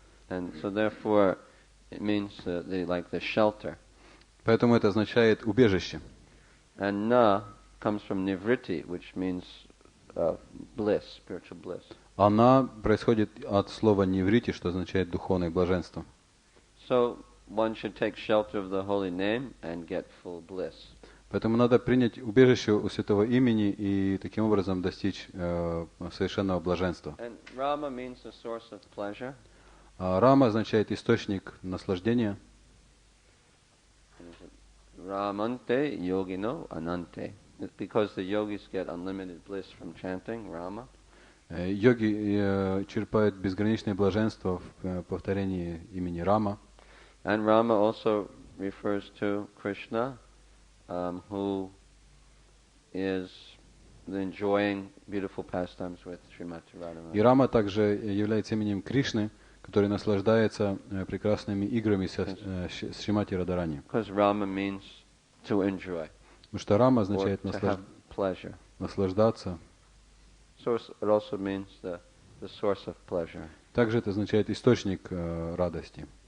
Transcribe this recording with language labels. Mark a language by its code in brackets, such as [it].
[en] And so therefore it means like the shelter. [ru] Поэтому это означает убежище. [en] And na comes from nivriti, which means bliss, spiritual bliss. [ru] Она происходит от слова ниврити, что означает духовное блаженство. [en] So one should take shelter of the holy name and get full bliss. [ru] Поэтому надо принять убежище у святого имени и таким образом достичь совершенного блаженства. [en] And Rama means the source of pleasure. [ru] Рама означает источник наслаждения. [sa] Ramante yogino anante. [en] Because the yogis get unlimited bliss from chanting Rama. [ru] Йоги черпают безграничное блаженство в повторении имени Рама. [en] And Rama also refers to Krishna, who is enjoying beautiful pastimes with Srimati Radharani. [ru] И Рама также является именем Кришны, который наслаждается прекрасными играми с Шримати Радharani. [en] Because Rama means to enjoy. [ru] Потому что Рама означает [en] to have pleasure. [ru] наслаждаться. [en] So it also means the source of pleasure. [ru] Также это означает источник радости.